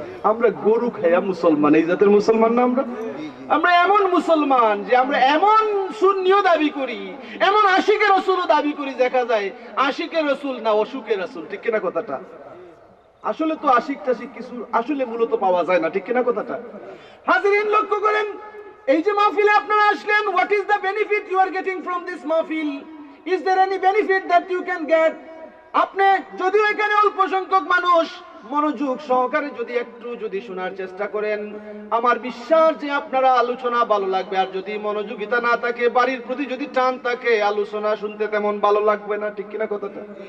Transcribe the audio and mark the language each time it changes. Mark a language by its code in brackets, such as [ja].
[bn] আমরা গরু খাইয়া মুসলমান, এই জাতের মুসলমান না আমরা? আমরা এমন মুসলমান যে আমরা এমন সুন্নিও দাবি করি, এমন আশিকের রাসূলও দাবি করি, দেখা যায় আশিকের রাসূল না অসুখের রাসূল, ঠিক কিনা কথাটা? আসলে তো আশিক টাশিক কিছু আসলে মূলত পাওয়া যায় না, ঠিক কিনা কথাটা? হাজিরিন, লক্ষ্য করেন, এই যে মাহফিলে আপনারা আসলেন, [en] what is the benefit you are getting from this মাহফিল? Is there any benefit that you can get? [bn] আপনি যদিও এখানে অল্প সংখ্যক মানুষ মনোযোগ সহকারে যদি শোনার চেষ্টা করেন, আমার বিশ্বাস যে আপনারা আলোচনা ভালো লাগবে। আর যদি মনোযোগিতা না থাকে, বাড়ির প্রতি যদি টান থাকে, আলোচনা শুনতে তেমন ভালো লাগবে না, ঠিক কিনা কথাটা?